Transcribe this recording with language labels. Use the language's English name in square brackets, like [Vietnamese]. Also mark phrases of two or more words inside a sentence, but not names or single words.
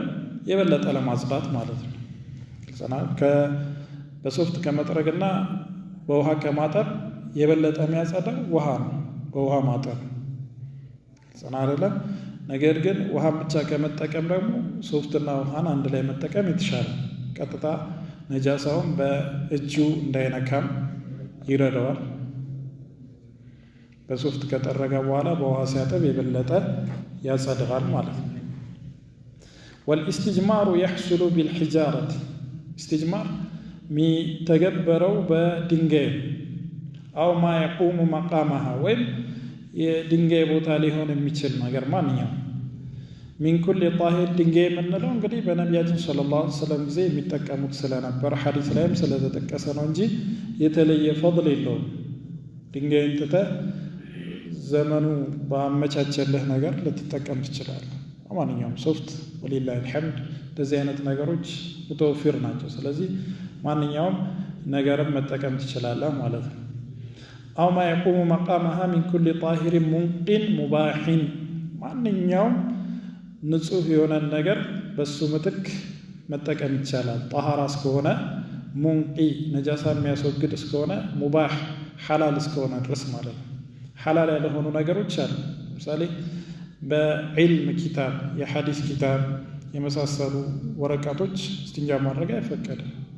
[Amharic] የበለጠ ለማጽዳት ማለት ነው። በሶፍት ከመጥረግና በውሃ ከማጠብ የበለጠ የሚያጸዳው ውሃ ነው፣ በውሃ ማጠብ ጽና አይደለም። ነገር ግን ውሃ ብቻ ከመጠቀም ደግሞ ሶፍትና ውሃን አንድ ላይ መጠቀም የተሻለ ቀጥታ ነጃሳውን በእጁ እንዳይነካም ይረዳዋል። በሶፍት ከጠረገ በኋላ በውሃ ሲያጠብ የበለጠ ያጸዳዋል ማለት ነው። [Arabic] والإستجمار يحصل بالحجارة استجمار [Amharic] የሚተገበረው በድንጋይ [Arabic] أو ما يقوم مقامها [Amharic] ወይም የድንጋይ ቦታ ሊሆን የሚችል ነገር ማንኛውም [Arabic] من كل طاهر [Amharic] ድንጋይ የምንለው እንግዲህ በነቢያችን [Arabic] صلى الله عليه وسلم [Amharic] ጊዜ የሚጠቀሙት ስለነበር ሐዲስ ላይም ስለተጠቀሰ ነው እንጂ የተለየ ፈድል የለውም። ድንጋይን ትተህ ዘመኑ ባመቻቸልህ ነገር ልትጠቀም ትችላለህ። ማንኛውም ሶፍት [Arabic] ولله الحمد [Amharic] እንደዚህ አይነት ነገሮች ሙተወፊር ናቸው። ስለዚህ ማንኛውም ነገርም መጠቀም ትችላለህ ማለት ነው። [Arabic] أو ما يقوم مقامها من كل طاهر منق مباح [Amharic] ማንኛውም ንጹህ የሆነ ነገር በሱ ምትክ መጠቀም ይቻላል። ጣሃራ እስከሆነ ሙንቂ ነጃሳ የሚያስወግድ እስከሆነ ሙባህ ሐላል እስከሆነ ድረስ ማለት ነው። ሐላል ያልሆኑ ነገሮች አሉ። ለምሳሌ በዒልም ኪታብ የሐዲስ ኪታብ የመሳሰሉ ወረቀቶች እስቲንጃ ማድረግ አይፈቀድም።